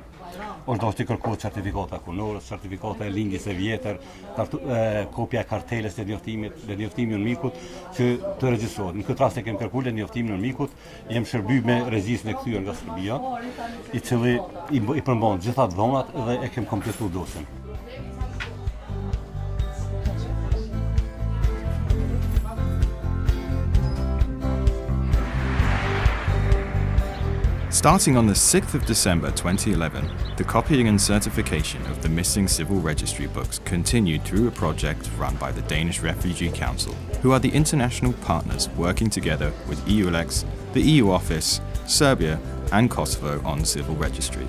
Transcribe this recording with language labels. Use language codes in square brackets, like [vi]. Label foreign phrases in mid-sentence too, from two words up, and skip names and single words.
[sq] Është dashur të kërkohet certifikata kunorës, certifikata e lindjes së vjetër, kopja e kartelës së njoftimit, dhe njoftimi I mikut që të regjistrohet. Në këtë rast e kem kërkuar njoftimin e mikut, jem shërbyer me regjistrin e kthyer nga Serbia, I cili I përmban gjitha dhonat dhe e kem kompletuar dosjen. [en] Starting on the 6th of December 2011, the copying and certification of the missing civil registry books continued through a project run by the Danish Refugee Council, who are the international partners working together with EULEX, the EU Office, Serbia and Kosovo on civil registry.